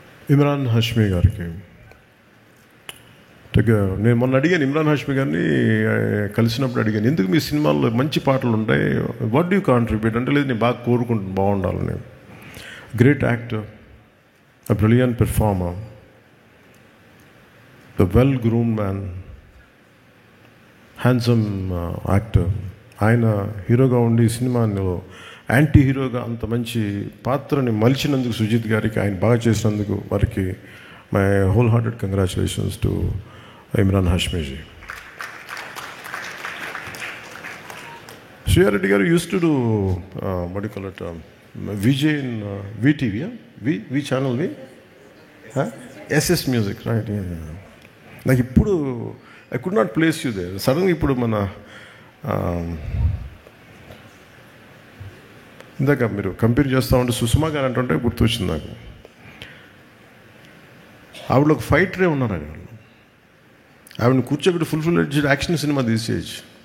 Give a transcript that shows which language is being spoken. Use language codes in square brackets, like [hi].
[te] ఇమ్రాన్ హాష్మీ గారికి నేను మొన్న అడిగాను, ఇమ్రాన్ హాష్మీ గారిని కలిసినప్పుడు అడిగాను, ఎందుకు మీ సినిమాల్లో మంచి పాటలు ఉంటాయి, [en] what do you contribute [te] అంటే, లేదు నేను బాగా కోరుకుంటాను బాగుండాలని. [en] Great actor, a brilliant performer, the well-groomed man, handsome actor. [te] ఆయన హీరోగా ఉండి సినిమాలో యాంటీ హీరోగా అంత మంచి పాత్రని మలిచినందుకు సుజిత్ గారికి, ఆయన బాగా చేసినందుకు వారికి [en] My whole hearted congratulations to Imran హాష్మీజీ. Shriya Reddy గారు use to do what do you call it, VJ in VTV, V channel, SS Music, right. [te] నాకు ఇప్పుడు [en] I could not place you there. [te] సడన్గా ఇప్పుడు మన ఇందాక మీరు కంపేర్ చేస్తూ ఉంటే సుష్మా గారు అంటుంటే గుర్తొచ్చింది నాకు. ఆవిడ ఒక ఫైటరే ఉన్నారు అక్కడ. ఆవిడని కూర్చోబెట్టి ఫుల్ యాక్షన్ సినిమా తీసేయచ్చు.